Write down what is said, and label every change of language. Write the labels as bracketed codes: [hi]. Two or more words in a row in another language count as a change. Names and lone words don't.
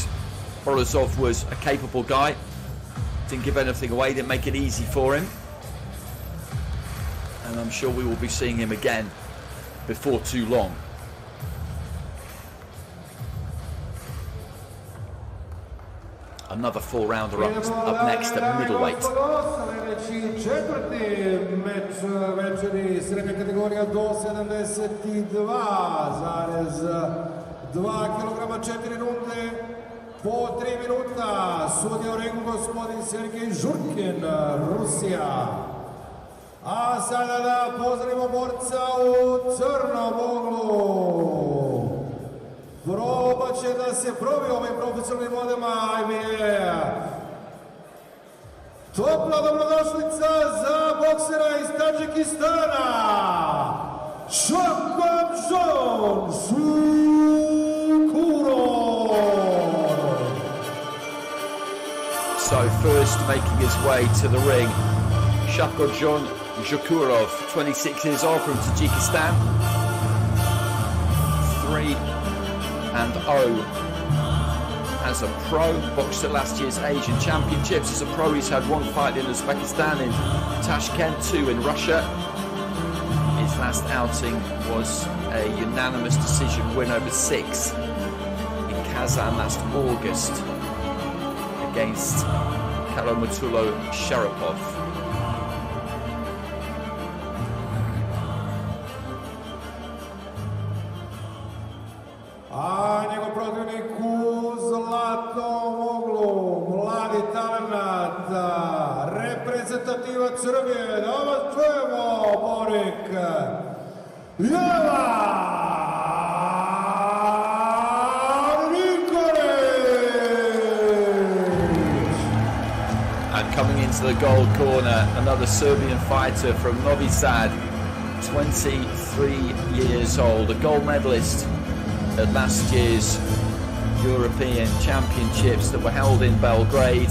[en] Bozorov was a capable guy, didn't give anything away, didn't make it easy for him, and I'm sure we will be seeing him again before too long. Another 4-rounder up next at middleweight. [sr] Četvrti meč večeri, srednja kategorija do 72,2 kg, 4 runde po 3 minuta. Sudija u ringu gospodin Sergej Žurkin, Rusija. A sada da pozdravimo borca u crnom uglu. Probat će da se probi ovim profesionalnim vodama IBA. Topla dobrodošlica za boksera iz Tadžikistana, Shakurov. [en] So first making his way to the ring, Shakurov, 26 years old from Tajikistan, 3-0 as a pro, boxed at last year's Asian Championships. As a pro, he's had 1 fight in Uzbekistan, in Tashkent, 2 in Russia. His last outing was a unanimous decision win over 6 in Kazan last August against Shakurov. [sr] A njegov protivnik u zlatnom uglu, mladi talent, reprezentativac Srbije, da vas čujemo, Borik Nikolic. [en] And coming into the gold corner, another Serbian fighter from Novi Sad, 23 years old, a gold medalist at last year's European Championships that were held in Belgrade.